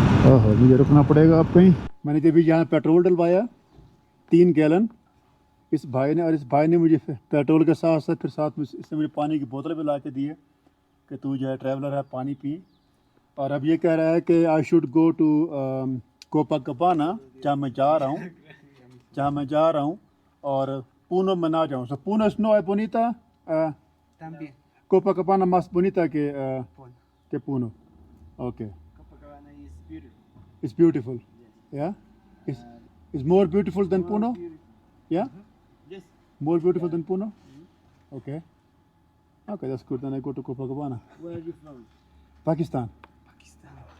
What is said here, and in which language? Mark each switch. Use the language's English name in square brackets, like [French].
[Hindi] ओहो, मुझे रुकना पड़ेगा अब कहीं. मैंने जब भी यहाँ पेट्रोल डलवाया 3 गैलन इस भाई ने, और इस भाई ने मुझे पेट्रोल के साथ साथ फिर साथ में इसने मुझे पानी की बोतल भी ला के दी है कि तू जो है ट्रैवलर है पानी पी. और अब ये कह रहा है कि [English] I should go to [Hindi] Copacabana, जहाँ मैं जा रहा हूँ और पूनो में ना जाऊँ. सो पूनो [Spanish] no es bonita, También. Copacabana más bonita que Puno. [English] Okay. Copacabana is beautiful. It's beautiful. Yeah? It's more beautiful than Puno? Yeah? Yes. More beautiful than Puno? Okay. Okay, that's good. Then I go to Copacabana. Where are you from? Pakistan. Pakistan.